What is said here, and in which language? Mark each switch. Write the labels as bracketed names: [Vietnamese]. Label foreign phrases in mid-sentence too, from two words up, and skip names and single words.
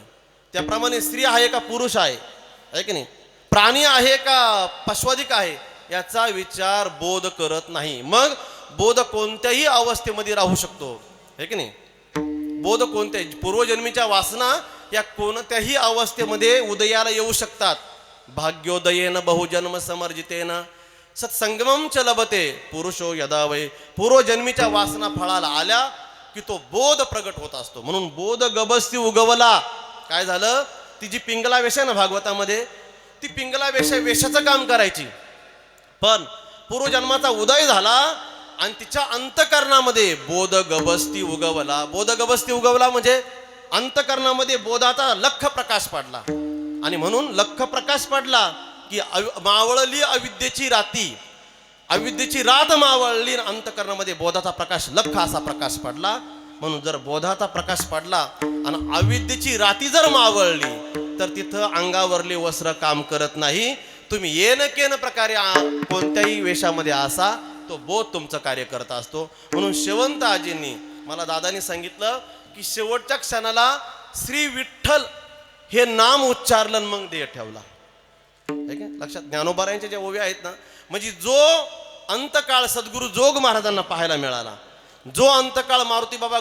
[Marathi] त्याप्रमाणे स्त्री आहे का पुरुष आहे की नाही, प्राणी आहे का पशवाधिक आहे, याचा विचार बोध करत नाही. मग बोध कोणत्याही अवस्थेमध्ये राहू शकतो, आहे की नाही. बोध कोणत्याही पूर्वजन्मीच्या वासना या कोणत्याही अवस्थेमध्ये उदयाला येऊ शकतात. [Sanskrit] भाग्योदयेन बहुजन्म समर्जितेन सत्संगमम च लभते पुरुषो यदा वै. [Marathi] पूर्वजन्मीच्या वासना फळाला आल्या की तो बोध प्रगट होत असतो. म्हणून बोध गबस्ती उगवला. काय झालं, ती जी पिंगला वेश आहे ना भागवतामध्ये, ती पिंगला वेशाचं काम करायची. पण पूर्वजन्माचा उदय झाला आणि तिच्या अंतकरणामध्ये बोध गबस्ती उगवला. बोध गबस्ती उगवला म्हणजे अंतकरणामध्ये बोधाचा लख प्रकाश पडला. आणि म्हणून लख प्रकाश पडला की मावळली अविद्येची राती, अविद्येची रात मावळली, अंतकरणामध्ये बोधाचा प्रकाश लख असा प्रकाश पडला. म्हणून जर बोधाचा प्रकाश पडला आणि अविद्येची राती जर मावळली तर तिथं अंगावरले वस्त्र काम करत नाही. तुम्ही [Sanskrit] येन केन प्रकारे [Marathi] कोणत्याही वेशामध्ये असा, तो बोध तुमचं कार्य करत असतो. म्हणून शेवंत आजींनी मला दादानी सांगितलं की शेवटच्या क्षणाला श्री विठ्ठल हे नाम उच्चारलं, मग देह ठेवला. लक्षात, ज्ञानोबारायांच्या ज्या ओव्या आहेत ना, म्हणजे जो अंतकाळ सद्गुरु जोग महाराजांना पाहायला मिळाला, जो अंतकाळ मारुती बाबा